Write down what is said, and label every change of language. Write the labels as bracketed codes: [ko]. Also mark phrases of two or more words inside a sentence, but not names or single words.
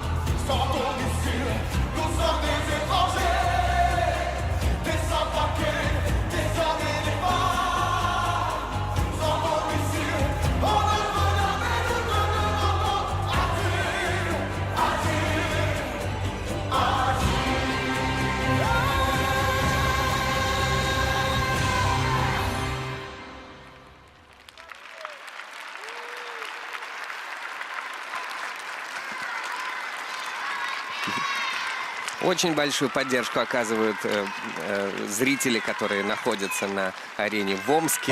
[fr] Sans domicile, nous sommes des étrangers, des sans-papiers, des hommes et des femmes. Sans domicile, on ne peut jamais nous demandons asile, asile, asile. [ru] Очень большую поддержку оказывают зрители, которые находятся на арене в Омске.